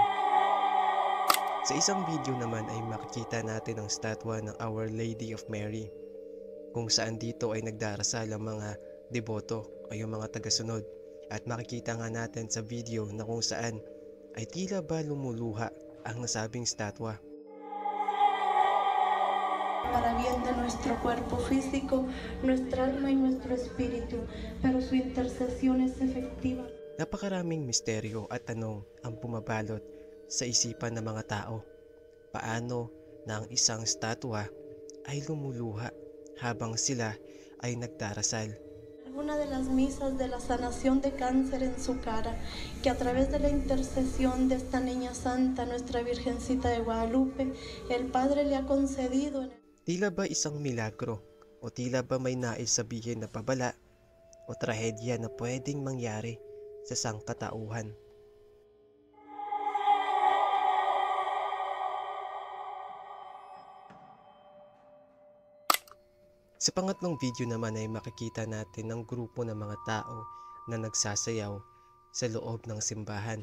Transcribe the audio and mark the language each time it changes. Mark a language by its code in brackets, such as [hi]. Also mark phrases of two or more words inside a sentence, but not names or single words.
[tl] Sa isang video naman ay makikita natin ang statwa ng Our Lady of Mary, kung saan dito ay nagdarasal ang mga deboto o yung mga tagasunod, at makikita nga natin sa video na kung saan ay tila ba lumuluha ang nasabing statwa. [es] Para bien de nuestro cuerpo físico, nuestra alma y nuestro espíritu, pero su intercesión es efectiva. [tl] Napakaraming misteryo at tanong ang bumabalot sa isipan ng mga tao. Paano na ang isang statwa ay lumuluha habang sila ay nagdarasal? [es] Una de las misas de la sanación de cáncer en su cara, que a través de la intercesión de esta niña santa, nuestra Virgencita de Guadalupe, el Padre le ha concedido. [tl] Tila ba isang milagro o tila ba may nais sabihin na pabala o trahedya na pwedeng mangyari sa sangkatauhan? Sa pangatlong video naman ay makikita natin ang grupo ng mga tao na nagsasayaw sa loob ng simbahan.